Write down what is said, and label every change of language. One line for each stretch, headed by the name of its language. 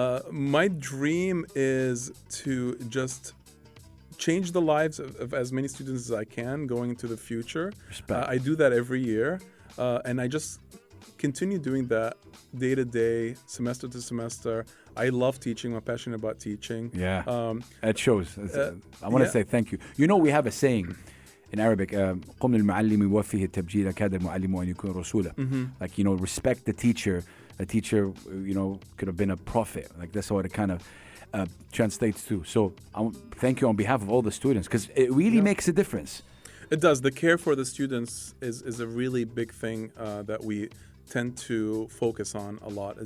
English: My dream is to just change the lives of as many students as I can going into the future. I do that every year, and I just continue doing that day to day, semester to semester. I love teaching. I'm passionate about teaching. Yeah, it shows. I want to say thank you. We have a saying in Arabic,
Arabic: قم للمعلم يوفيه التبجيل كاد المعلم أن يكون رسولا.
English: Like, respect the teacher. A teacher, could have been a prophet. Like, that's what it kind of translates to. So thank you on behalf of all the students, because it really makes a difference. It does. The care for the students is a really big thing that we tend to focus on a lot.